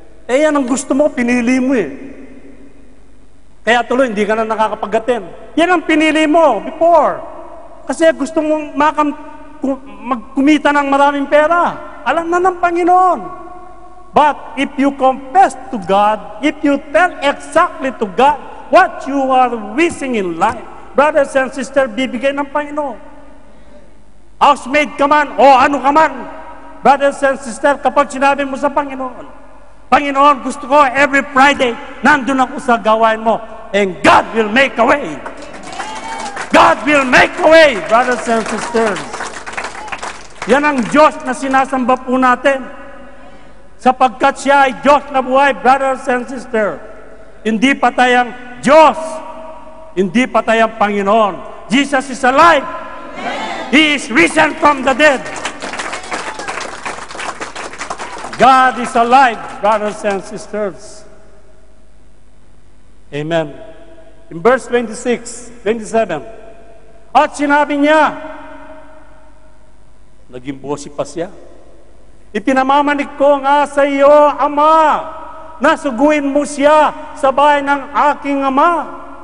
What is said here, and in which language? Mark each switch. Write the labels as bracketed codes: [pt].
[tl] Yan ang gusto mo, pinili mo eh. Kaya tuloy, hindi ka na nakakapag-attend. Yan ang pinili mo before. Kasi gusto mong magkumita ng maraming pera. Alam na ng Panginoon. [en] But if you confess to God, if you tell exactly to God what you are wishing in life, brothers and sisters, [tl] bibigay ng Panginoon. Housemaid ka man o ano ka man, [en] brothers and sisters, [tl] kapag sinabi mo sa Panginoon, Panginoon, gusto ko [en] every Friday, [tl] nandun ako sa gawain mo, [en] and God will make a way. God will make a way, brothers and sisters. [tl] Yan ang Diyos na sinasamba po natin. Sapagkat siya ay Diyos na buhay, [en] brothers and sisters. [tl] Hindi patay ang Diyos. Hindi patay ang Panginoon. [en] Jesus is alive. He is risen from the dead. God is alive, brothers and sisters. Amen. In verse 26, 27, [tl] at sinabi niya, naging bosi pa siya, ipinamamanig ko nga sa iyo, Ama, na suguin mo siya sa bahay ng aking ama.